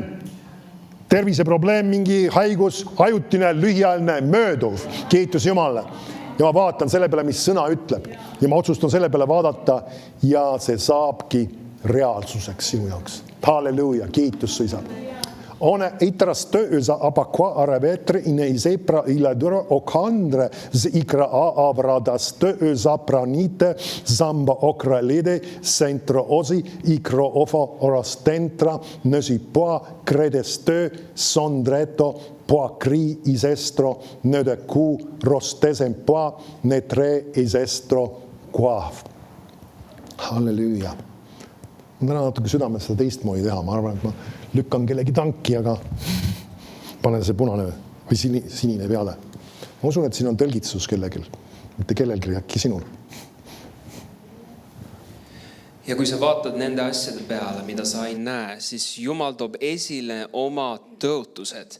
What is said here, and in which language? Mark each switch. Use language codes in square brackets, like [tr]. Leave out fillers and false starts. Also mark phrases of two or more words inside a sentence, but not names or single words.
[et] Terviseprobleem, mingi haigus, ajutine, lühiajaline, mööduv. Kiitus Jumalale. Ja ma vaatan selle peale, mis sõna ütleb. Ja ma otsustan selle peale vaadata ja see saabki reaalsuseks sinu jaoks. Halleluuja, kiitus su isa. On itras tööza apaqua aravetre ine isepra iladura okandre z ikra avradas tööza pranite zamba okralide centro osi ikro ofo orastentra nösi poa credes töö sondreto poa kri isestro nöde ku rostesen poa netre isestro kuav. Halleluuja. Ma täna natuke südames seda teistmoodi teha. Ma arvan, et ma lükkan kellegi tanki, aga panen see punane või sinine peale. Ma usun, et siin on tõlgitsus kellegil, mitte kellelgi, äkki sinul. Ja kui sa vaatad nende asjade peale, mida sa ei näe, siis Jumal toob esile oma tõotused.